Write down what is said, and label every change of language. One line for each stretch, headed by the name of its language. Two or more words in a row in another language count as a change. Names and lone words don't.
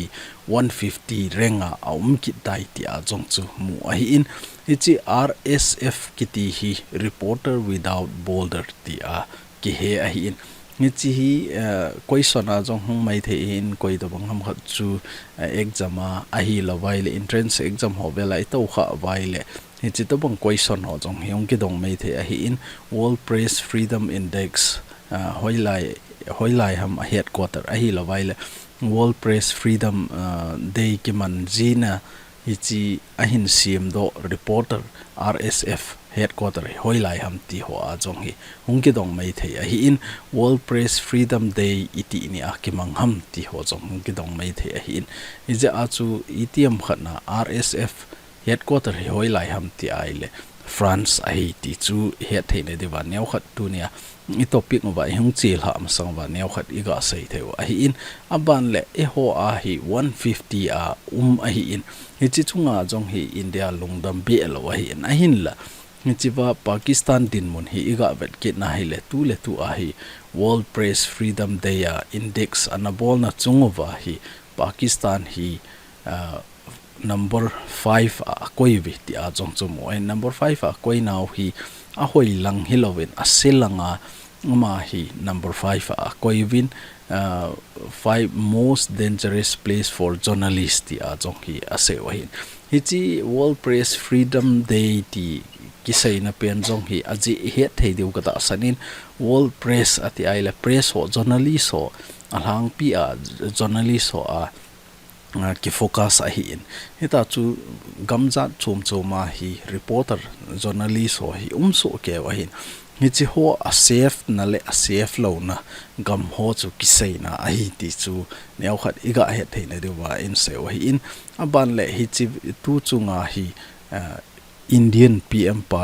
Thado Chin: 150 renga ki dai ti a jong chu mu a hi in hichi RSF kiti hi Reporter Without Border ti a ki he a hi in hichi hi question a jong hung mai the in koi da bang ham khat chu exam a hi la vai le
English: entrance exam
Thado Chin: ho be lai to kha vai le hichi to bang question ho jong hyong ki dong mai the a hi in World Press Freedom Index hoi lai ham a headquarter a hi la vai le World Press Freedom Day ki man jina hichi a hin sim do reporter RSF headquarter hoi lai ham ti ho a jong hi hung ki dong mai the a hi in World Press Freedom Day iti ni a ki mang ham ti ho jong hung ki dong mai the a hi in ija a chu itiam khatna RSF headquarter hoi lai ham ti ai le France a hi ti chu he theine dewa neu khat tu nia I topic ma ba hung chil ha ma sang ba neu khat I ga sei theu a hi in aban le e ho a hi 150 a hi in hi chi chunga jong hi India lungdam be lo a hi in a hin la hi chi ba Pakistan DINMUN hi iga vet ke na hi le tu a hi World Press Freedom Day index anabol na chungova hi Pakistan hi number 5 koi vi ti a chong chumo number 5 koi now hi a hoi lang hilovin a selanga ma hi number 5 koi vin
English: 5 most dangerous place for journalists
Thado Chin: ti a chong hi a se wa hin hichi World Press Freedom Day ti kisai na pen jong hi aji he thei deu ka ta sanin World Press ati ai la press ho journalist ho alang pi a journalist ho a ki focus a hi in hita chu gamjat chuma hi
English: reporter journalist
Thado Chin: ho hi so ke wa hin hichi ho a safe na le a safe lo na gam ho chu kisai na a hi ti chu neu khat iga he theina de wa in se wa hi in aban le hichi tu chunga hi
English: Indian PM
Thado Chin: pa